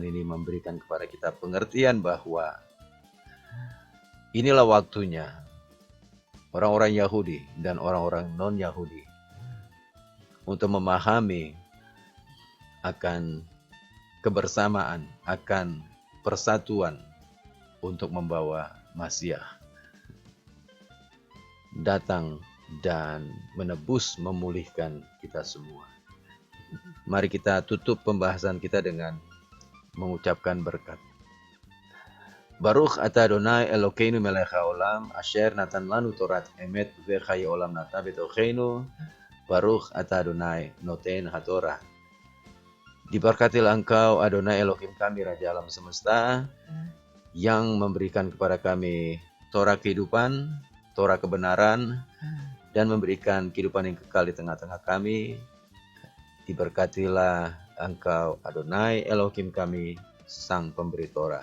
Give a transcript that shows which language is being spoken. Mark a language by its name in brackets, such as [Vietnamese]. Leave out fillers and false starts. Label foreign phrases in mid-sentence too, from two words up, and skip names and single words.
[Indonesian] ini memberikan kepada kita pengertian bahwa inilah waktunya orang-orang Yahudi dan orang-orang non-Yahudi untuk memahami akan kebersamaan, akan persatuan untuk membawa Mesias datang dan menebus, memulihkan kita semua. Mari kita tutup pembahasan kita dengan mengucapkan berkat. [Hebrew] ברוך אתה אדוני אלוקינו מלך העולם אשר נתן לנו תורת אמת וחיי עולם נטע בתוכנו. ברוך אתה אדוני נותן התורה. [Indonesian] Diberkatilah engkau Adonai Elohim kami, Raja alam semesta, yang memberikan kepada kami Torah kehidupan, Torah kebenaran, dan memberikan kehidupan yang kekal di tengah-tengah kami. Diberkatilah engkau Adonai Elohim kami, Sang Pemberi Torah.